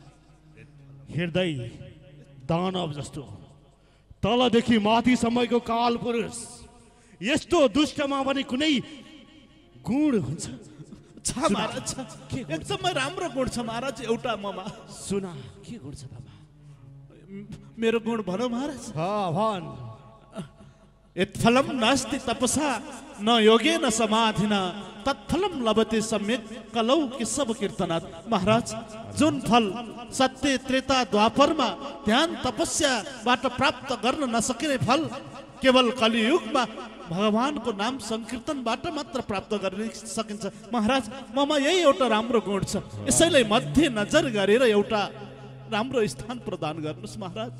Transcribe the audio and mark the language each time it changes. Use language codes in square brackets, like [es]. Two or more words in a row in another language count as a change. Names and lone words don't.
[ne] हृदय दानव जस्तो तलदेखि माथिसम्मको काल पुरुष यस्तो दुष्टमा पनि कुनै गुण हुन्छ? छ महाराज, छ। एकदमै राम्रो गुण छ महाराज एउटा ममा। सुना, के गुण छ तमा? मेरो गुण भनौँ महाराज? भन। [sa] यत्फलं नास्ति तपसा न योगेन समाधिना तत्फलं लभते सम्यक कलौ केशव कीर्तनात्। [ne] महाराज जुन फल सत्य त्रेता द्वापरमा ध्यान तपस्याबाट प्राप्त गर्न नसकिने फल केवल कलियुगमा भगवानको नाम संकीर्तनबाट मात्र प्राप्त गर्न सकिन्छ। महाराज ममा यही एउटा राम्रो गुण छ, यसैलाई मध्य नजर गरेर एउटा राम्रो स्थान प्रदान गर्नुहोस् महाराज।